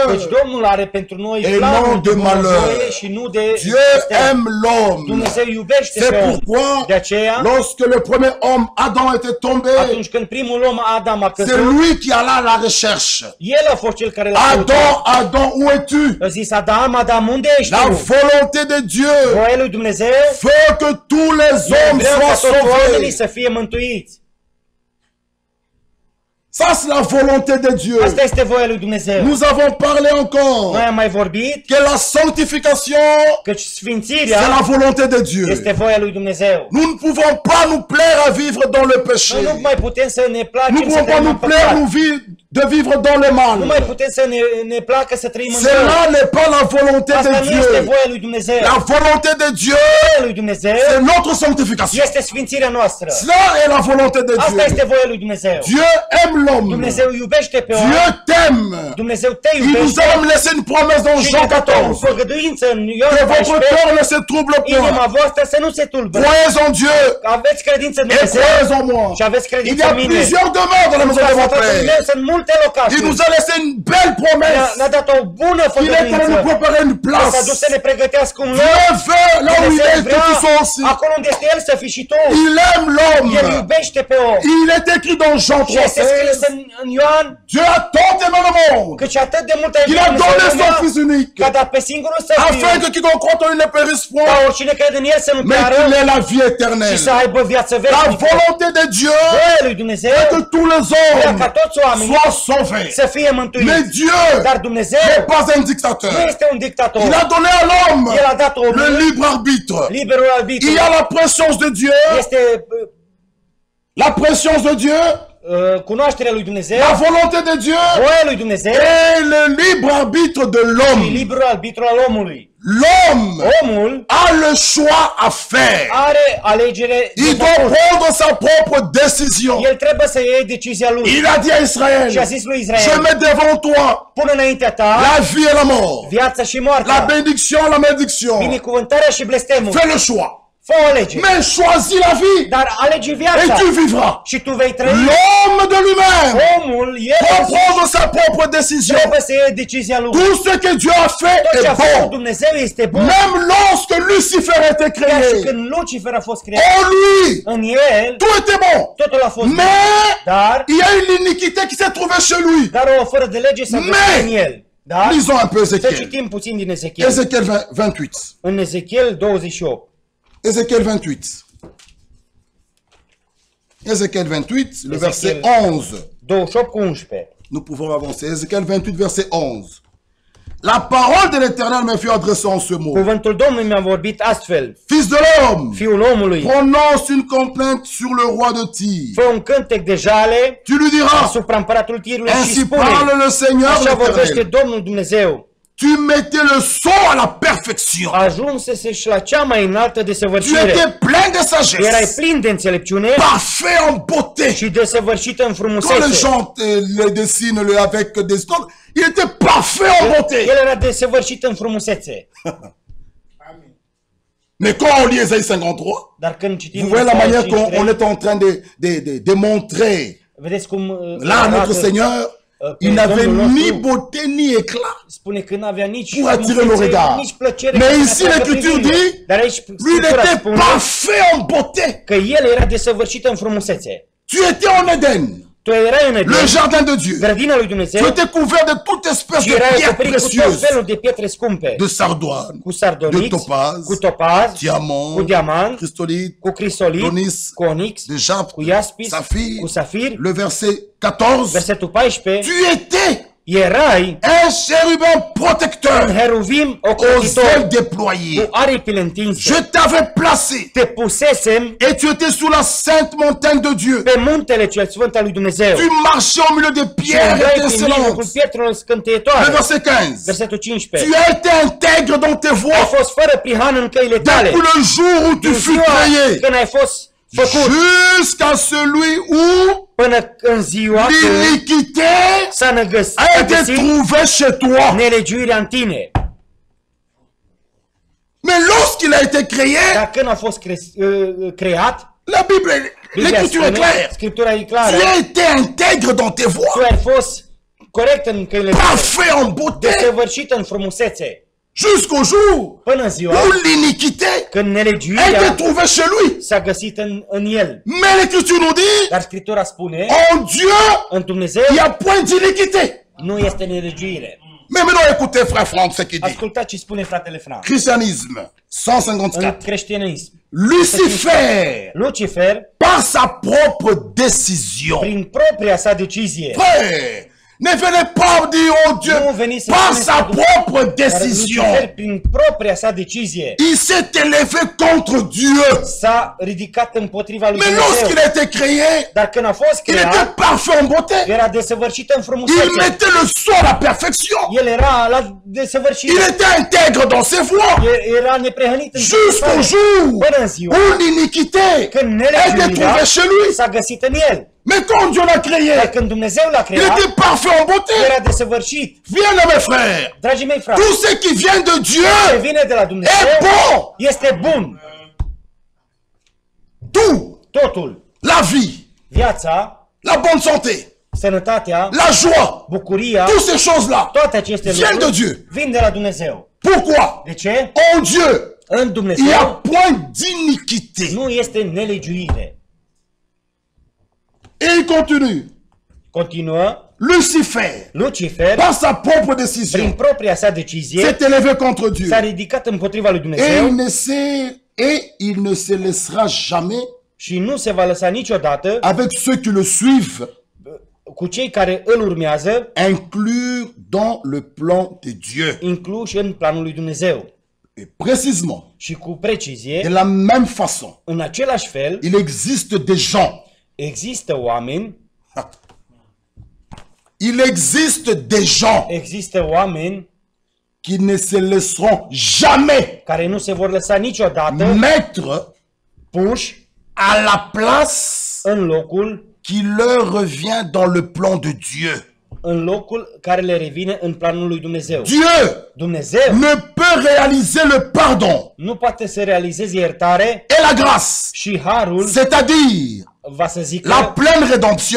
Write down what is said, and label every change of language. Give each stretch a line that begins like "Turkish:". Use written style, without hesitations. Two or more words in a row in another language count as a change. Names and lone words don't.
Romanian: deci Domnul are pentru noi
French: Et
Romanian: planuri
French: non de de malheur.
Romanian: bunăvoie și nu de
French: Dieu
Romanian: astea.
French: aime l'homme.
Romanian: Dumnezeu iubește
French: C'est
Romanian: pe om.
French: pourquoi,
Romanian: De aceea,
French: lorsque le premier homme, Adam, était tombé,
Romanian: atunci când primul om Adam a
French: c'est
Romanian: căzut,
French: lui qui alla à la recherche.
Romanian: el a fost cel care l-a căutat.
French: Adam, Adam, où es-tu?
Romanian: A zis Adam, Adam, unde ești
French: La
Romanian: tu?
French: volonté de Dieu
Romanian: Voia lui Dumnezeu
French: veut que tous les hommes
Romanian: vrea ca
French: soient
Romanian: toți oamenii
French: sauvés.
Romanian: să fie mântuiți.
French: Ça, c'est la volonté de Dieu.
Romanian: Asta este voia lui Dumnezeu.
French: Nous avons parlé encore
Romanian: Noi am mai vorbit
French: que la sanctification,
Romanian: că
French: c'est
Romanian: sfințirea
French: la volonté de Dieu.
Romanian: este voia lui Dumnezeu.
French: Nous ne pouvons pas nous plaire à vivre dans le péché.
Romanian: Noi nu mai putem să ne
French: Nous
Romanian: placem
French: ne
Romanian: să
French: pouvons pas
Romanian: trăim în
French: nous plaire
Romanian: păcat.
French: de vivre dans le
Romanian: Nu mai
French: mal.
Romanian: putem să ne placă să trăim în rău.
French: Cela n'est pas la volonté
Romanian: Asta
French: de
Romanian: nu este
French: Dieu.
Romanian: voia lui Dumnezeu.
French: La volonté de Dieu,
Romanian: Voia lui Dumnezeu
French: c'est notre sanctification.
Romanian: este sfințirea noastră.
French: Cela est la volonté de
Romanian: Asta este
French: Dieu.
Romanian: voia lui Dumnezeu.
French: Dieu aime l'homme.
Romanian: Dumnezeu iubește pe om.
French: Dieu t'aime.
Romanian: Dumnezeu te
French: Il nous
Romanian: iubește.
French: a même laissé une promesse dans
Romanian: Și
French: Jean
Romanian: ne-a dat o
French: 14.
Romanian: făgăduință în Ioan
French: Que votre
Romanian: 14.
French: cœur ne se trouble
Romanian: Inima
French: point.
Romanian: voastră să nu se tulbure.
French: Croyez en Dieu
Romanian: Aveți credință în
French: et
Romanian: Dumnezeu
French: croyez en moi.
Romanian: și aveți
French: Il
Romanian: credință
French: y a
Romanian: în mine.
French: plusieurs demeures dans la maison de mon
Romanian: Tatăl meu
French: Père.
Romanian: sunt multe
French: Il
Romanian: locații.
French: nous a laissé une belle promesse.
Romanian: Ne-a dat o bună
French: Il est en train de
Romanian: făgăduință.
French: nous préparer une
Romanian: S-a dus
French: place.
Romanian: să ne pregătească un loc.
French: Dieu veut là où il
Romanian: Dumnezeu
French: est que
Romanian: vrea
French: tu sois aussi.
Romanian: acolo unde este El să fii și tu.
French: Il aime
Romanian: El
French: l'homme.
Romanian: iubește pe om.
French: Il est écrit dans Jean
Romanian: Și este scris
French: 3:16.
Romanian: în Ioan
French: Dieu a tant aimé le monde
Romanian: că și atât de mult a
French: qu'il
Romanian: iubit
French: a donné
Romanian: Dumnezeu
French: son
Romanian: lumea,
French: Fils unique
Romanian: că a dat pe singurul Său
French: afin
Romanian: Fiu,
French: que quiconque croit en lui ne périsse
Romanian: ca
French: point,
Romanian: oricine crede în El să nu
French: mais
Romanian: piară,
French: qu'il ait la vie
Romanian: și
French: éternelle.
Romanian: să aibă viață
French: La
Romanian: veșnică.
French: volonté de Dieu
Romanian: Voia lui Dumnezeu
French: est que tous les
Romanian: vrea
French: hommes
Romanian: ca toți oamenii
French: soient sauvés.
Romanian: să fie
French: Mais
Romanian: mântuiți.
French: Dieu
Romanian: Dar Dumnezeu
French: n'est pas un
Romanian: nu
French: dictateur.
Romanian: este un dictator.
French: Il a donné à l'homme
Romanian: El a dat
French: le
Romanian: omului
French: libre arbitre.
Romanian: liberul arbitru.
French: Il y a la préscience de Dieu,
Romanian: Este
French: la préscience de Dieu,
Romanian: cunoașterea lui Dumnezeu,
French: la volonté de Dieu
Romanian: voia lui Dumnezeu
French: et le libre arbitre de
Romanian: și
French: l'homme.
Romanian: liberul arbitru al omului.
French: L'homme
Romanian: Omul
French: a le choix à faire.
Romanian: are alegere de
French: Il doit
Romanian: făcut.
French: prendre sa propre décision.
Romanian: El trebuie să iei decizia lui.
French: Il a dit à Israël,
Romanian: Și a zis lui
French: je
Romanian: Israel,
French: mets devant toi
Romanian: pune înaintea ta
French: la vie et la mort,
Romanian: viața și
French: la
Romanian: moartea,
French: bénédiction et la malédiction.
Romanian: binecuvântarea și blestemul.
French: Fais le choix.
Romanian: Fă o alegere.
French: Mais choisis la vie
Romanian: Dar alege
French: et
Romanian: viața
French: tu vivras.
Romanian: și tu vei trăi.
French: L'homme de lui-même
Romanian: Omul,
French: doit
Romanian: el
French: prendre sa propre décision.
Romanian: trebuie să iei decizia lui.
French: Tout ce que Dieu a fait
Romanian: Tot ce a
French: est
Romanian: făcut
French: bon.
Romanian: Dumnezeu este bun.
French: Même lorsque Lucifer a été
Romanian: Chiar și
French: créé,
Romanian: când Lucifer a fost creat,
French: en lui,
Romanian: în el,
French: tout était bon.
Romanian: totul a fost bun.
French: Mais
Romanian: Dar,
French: il y a une iniquité qui s'est trouvée chez lui.
Romanian: dar o fără de lege s-a găsit
French: Mais-
Romanian: în el. Da?
French: Lisons un peu
Romanian: Să
French: Ézéchiel.
Romanian: citim puțin din Ezechiel.
French: Ézéchiel 28.
Romanian: În Ezechiel 28.
French: Ézéchiel 28. Ézéchiel 28, le verset Ézéchiel. 11.
Romanian: 28 cu 11.
French: Nous pouvons avancer. Ézéchiel 28, verset 11. La parole de l'Éternel me fut adressée en ce mot.
Romanian: Cuvântul Domnului mi-a vorbit astfel.
French: Fils de l'homme,
Romanian: Fiul omului,
French: prononce une complainte sur le roi de Tyr.
Romanian: fă un cântec de jale
French: Tu lui diras,
Romanian: asupra împăratului Tirului și
French: ainsi
Romanian: spune,
French: parle le Seigneur
Romanian: așa vorbește
French: l'Éternel.
Romanian: Domnul Dumnezeu,
French: Tu mettais le son à la perfection.
Romanian: ajunsese și la cea mai înaltă
French: Tu
Romanian: desăvârșire.
French: étais plein de
Romanian: Erai
French: sagesse,
Romanian: plin de înțelepciune
French: parfait en beauté.
Romanian: și desăvârșită în
French: Quand les
Romanian: frumusețe.
French: gens le dessinent avec des stocks, il était parfait en beauté.
Romanian: El era desăvârșit în frumusețe.
French: Mais quand on lit Ésaïe 53,
Romanian: Dar când citim
French: vous voyez la
Romanian: Isaia
French: manière qu'on
Romanian: 53,
French: est en train de montrer.
Romanian: vedeți cum
French: Là,
Romanian: arată,
French: notre Seigneur, il
Romanian: pe
French: n'avait
Romanian: Domnul
French: ni
Romanian: nostru,
French: beauté ni éclat
Romanian: spune că n-avea nici
French: pour attirer le
Romanian: frumusețe,
French: regard.
Romanian: nici plăcere.
French: Mais
Romanian: ca să
French: ici,
Romanian: atragă
French: l'Écriture
Romanian: privirile.
French: dit,
Romanian: Dar aici
French: lui, il
Romanian: Scriptura
French: était
Romanian: spune
French: parfait en beauté.
Romanian: că el era desăvârșit în frumusețe.
French: Tu étais en Éden,
Romanian: Tu erai în
French: le
Romanian: Eden,
French: jardin de Dieu.
Romanian: grădina lui
French: Tu
Romanian: Dumnezeu,
French: étais couvert de toute espèce
Romanian: și
French: de
Romanian: erai
French: pierres
Romanian: acoperit cu tot
French: précieuses,
Romanian: felul de pietre scumpe,
French: de sardoine,
Romanian: cu
French: de
Romanian: sardoniți,
French: topaz,
Romanian: cu topaz, cu
French: diamant,
Romanian: diamant,
French: cristolite,
Romanian: cu crisolit,
French: d'onyx,
Romanian: cu onix,
French: de jaspe,
Romanian: cu iaspis,
French: saphir.
Romanian: cu safir.
French: Le verset 14.
Romanian: Versetul 14,
French: Tu étais
Romanian: erai
French: un chérubin
Romanian: un
French: protecteur
Romanian: heruvim
French: aux
Romanian: ocrotitor
French: ailes déployées.
Romanian: cu aripile întinse.
French: Je t'avais placé
Romanian: Te pusesem
French: et tu étais sous la sainte montagne de Dieu.
Romanian: pe muntele cel sfânt al lui Dumnezeu.
French: Tu marchais au milieu des
Romanian: Și
French: pierres
Romanian: umbrai prin mijlocul
French: étincelantes.
Romanian: pietrelor
French: Le
Romanian: scânteietoare.
French: verset 15.
Romanian: Versetul
French: Tu
Romanian: 15.
French: as été intègre dans tes
Romanian: Ai
French: voies
Romanian: fost fără prihan în căile tale.
French: depuis le jour où tu
Romanian: Din
French: fus
Romanian: ziua
French: créé
Romanian: când ai fost făcut
French: jusqu'à celui où
Romanian: până în ziua când
French: l'iniquité
Romanian: s-a
French: a été
Romanian: năgăsit
French: trouvée chez toi.
Romanian: nelegiuirea în tine.
French: Mais lorsqu'il a été créé,
Romanian: Dar când a fost creat,
French: la Bible,
Romanian: Biblia
French: l'écriture est
Romanian: spune,
French: claire.
Romanian: Scriptura e
French: Tu
Romanian: clară,
French: as été intègre dans tes
Romanian: tu
French: voies,
Romanian: ai fost corect în căile tale,
French: parfait en beauté,
Romanian: desăvârșit în frumusețe,
French: jusqu'au jour
Romanian: până în ziua
French: où l'iniquité
Romanian: când
French: a été
Romanian: nelegiuirea
French: trouvée chez lui.
Romanian: s-a găsit în el.
French: Mais l'écriture nous dit,
Romanian: Dar Scriptura spune,
French: en Dieu,
Romanian: în Dumnezeu
French: il n'y a point d'iniquité.
Romanian: nu este nelegiuire.
French: Mais maintenant, écoutez, frère Franck, ce qu'il dit.
Romanian: Ascultați ce spune fratele Frank.
French: Christianisme,
Romanian: În
French: 154.
Romanian: creștinism,
French: Lucifer,
Romanian: Lucifer,
French: par sa propre décision.
Romanian: prin propria sa decizie,
French: Frère, ne venez pas dire, oh Dieu,
Romanian: nu veniți să
French: par
Romanian: spuneți
French: sa
Romanian: că
French: propre
Romanian: Dar
French: décision.
Romanian: Lucifer, prin propria sa decizie,
French: Il s'est élevé contre Dieu.
Romanian: s-a ridicat împotriva lui
French: Mais
Romanian: Dumnezeu.
French: lorsqu'il a été créé,
Romanian: Dar când a fost
French: il était
Romanian: creat,
French: parfait en beauté.
Romanian: era desăvârșit în
French: Il
Romanian: frumusețe.
French: mettait le son à la perfection.
Romanian: El era la desăvârșit.
French: Il était intègre dans ses voies.
Romanian: Era neprehănit în
French: Jusqu'au jour
Romanian: până în ziua
French: où l'iniquité
Romanian: când
French: était
Romanian: nelegiuirea
French: trouvée chez lui.
Romanian: s-a găsit în el.
French: Mais quand Dieu l'a
Romanian: Dar
French: créé,
Romanian: când Dumnezeu l-a
French: il
Romanian: creat,
French: était parfait en beauté.
Romanian: era desăvârșit.
French: Bien-aimés frères,
Romanian: Dragii mei frați,
French: tout ce qui vient de
Romanian: ce
French: Dieu
Romanian: vine de la
French: est
Romanian: Dumnezeu
French: bon.
Romanian: este bun.
French: Tout,
Romanian: Totul,
French: la vie,
Romanian: viața,
French: la bonne santé,
Romanian: sănătatea,
French: la joie,
Romanian: bucuria,
French: toutes ces choses-là
Romanian: toate aceste
French: viennent de
Romanian: lucruri
French: Dieu.
Romanian: vin de la Dumnezeu.
French: Pourquoi?
Romanian: De ce?
French: En Dieu,
Romanian: În
French: il n'y a
Romanian: Dumnezeu
French: point d'iniquité.
Romanian: nu este nelegiuire.
French: Et il continue.
Romanian: Continuă,
French: Lucifer,
Romanian: Lucifer,
French: par sa propre
Romanian: prin
French: décision,
Romanian: propria sa decizie,
French: s'est élevé contre Dieu.
Romanian: s-a ridicat împotriva lui
French: Et
Romanian: Dumnezeu
French: il ne se laissera jamais
Romanian: și nu se va lăsa niciodată
French: avec ceux qui le suivent
Romanian: cu cei care îl urmează,
French: inclure dans le plan de Dieu.
Romanian: incluși în planul lui Dumnezeu.
French: Et précisément,
Romanian: Și cu
French: de
Romanian: precizie,
French: la même façon,
Romanian: în același fel,
French: il existe des gens,
Romanian: există oameni,
French: il existe des gens
Romanian: există oameni
French: qui ne se laisseront jamais
Romanian: care nu se vor lăsa niciodată
French: mettre
Romanian: puși
French: à la place
Romanian: în locul
French: qui leur revient dans le plan de Dieu.
Romanian: în locul care le revine în planul lui Dumnezeu.
French: Dieu
Romanian: Dumnezeu
French: ne peut réaliser le pardon
Romanian: nu poate să realizeze iertare
French: et la grâce,
Romanian: și harul,
French: c'est-à-dire
Romanian: va să zic,
French: la pleine rédemption,